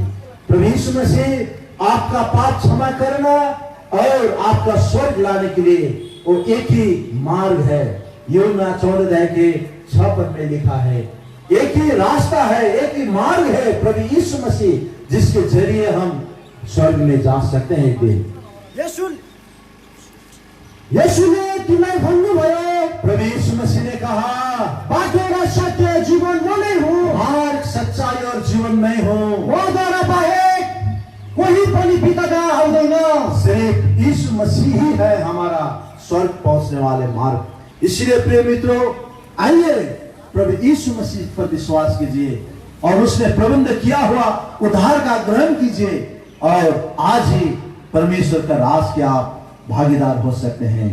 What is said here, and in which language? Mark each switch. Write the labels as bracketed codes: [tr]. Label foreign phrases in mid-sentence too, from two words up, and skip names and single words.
[hi] प्रभु यीशु मसीह आपका पाप क्षमा करना और आपका स्वर्ग लाने के लिए वो एक ही मार्ग है। यूहन्ना 14:6 में लिखा है, एक ही रास्ता है, एक ही मार्ग है प्रभु यीशु मसीह, जिसके जरिए हम स्वर्ग में जा सकते हैं। एक दिन [ne] यसुले तिमीलाई भन्नुभयो, [hi] प्रभु यीशु मसीह ने कहा, [ne] बाटो र सत्य जीवन म नै हुँ, [hi] मार्ग सच्चाई और जीवन मैं हूँ, [ne] मद्वारा बाहेक कोही पनि पिता कहाँ आउँदैन। [hi] सिर्फ यीशु मसीह ही है हमारा स्वर्ग पहुंचने वाले मार्ग। इसलिए प्रिय मित्रों, आइए प्रभु यीशु मसीह पर विश्वास कीजिए और उसने प्रबंध किया हुआ उद्धार का ग्रहण कीजिए और आज ही परमेश्वर का राज के आप भागीदार हो सकते हैं।